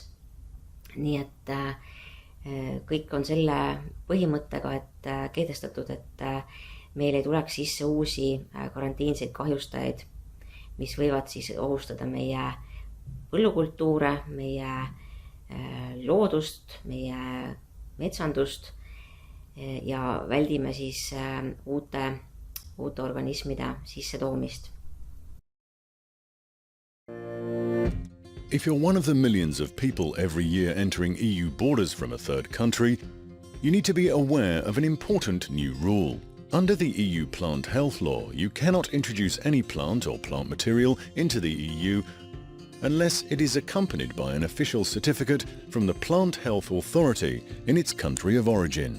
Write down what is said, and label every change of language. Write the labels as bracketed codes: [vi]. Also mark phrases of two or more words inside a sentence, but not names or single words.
[et] Nii et kõik on selle põhimõttega, et kehtestatud, et meil ei tuleks sisse uusi karantiinseid kahjustajaid, mis võivad siis ohustada meie põllukultuure, meie loodust, meie metsandust ja väldime siis uute organismide sissetoomist. [en] If you're one of the millions of people every year entering EU borders from a third country, you need to be aware of an important new rule. Under the EU plant health law, you cannot introduce any plant or plant material into the EU unless it is accompanied by an official certificate from the Plant Health Authority in its country of origin.